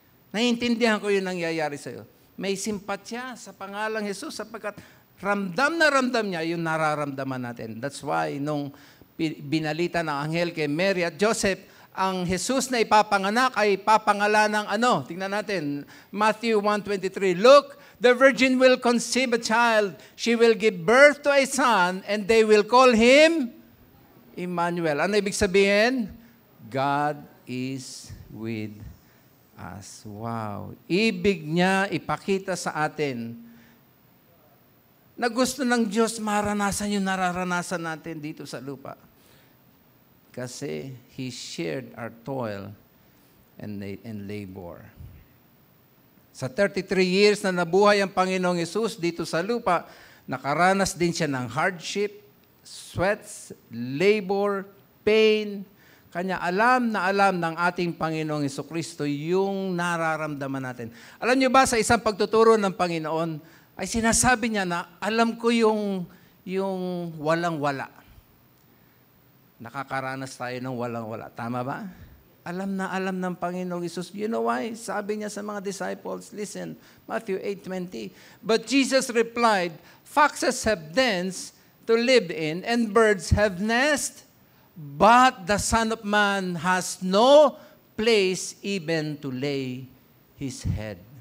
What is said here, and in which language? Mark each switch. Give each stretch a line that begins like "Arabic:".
Filipino: Naiintindihan ko yung nangyayari sa iyo. May simpatya sa pangalang Jesus sapagkat ramdam na ramdam niya yung nararamdaman natin.
English: That's why
Filipino: nung binalita ng anghel kay Mary at Joseph, ang Jesus na ipapanganak ay papangalan ng ano? Tingnan natin, Matthew 1:23.
English: Look, the virgin will conceive a child. She will give birth to a son, and they will call him Emmanuel.
Filipino: Ano ibig sabihin?
English: God is with us. Wow.
Filipino: Ibig niya ipakita sa atin na gusto ng Diyos maranasan yung nararanasan natin dito sa lupa.
English: Kasi He shared our toil and labor.
Filipino: Sa 33 years na nabuhay ang Panginoong Hesus dito sa lupa, nakaranas din siya ng hardship, sweats, labor, pain. Kanya alam ng ating Panginoong Hesukristo yung nararamdaman natin. Alam niyo ba, sa isang pagtuturo ng Panginoon, ay sinasabi niya na alam ko yung walang-wala. Nakakaranas tayo ng walang-wala. Tama ba? Alam ng Panginoong Hesus.
English: You know why?
Filipino: Sabi niya sa mga disciples, listen, Matthew 8:20.
English: But Jesus replied, foxes have dens to live in, and birds have nests, but the Son of Man has no place even to lay His head.